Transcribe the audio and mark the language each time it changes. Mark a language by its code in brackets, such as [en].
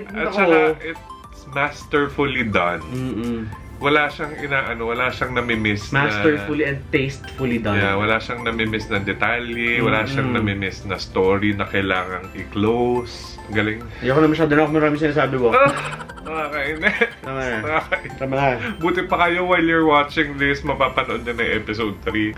[tl] At saka, [en] it's masterfully done. [tl] Wala siyang wala siyang namimiss na... [en] Masterfully and tastefully done. [tl] Yeah, wala siyang namimiss na detalye, wala siyang namimiss na story na kailangang i-close. Galing. Ayoko na masyado na ako maraming sinasabi mo. Nakakainis. Tama na. Buti pa kayo [en] while you're watching this, [tl] mapapanood na ng episode 3.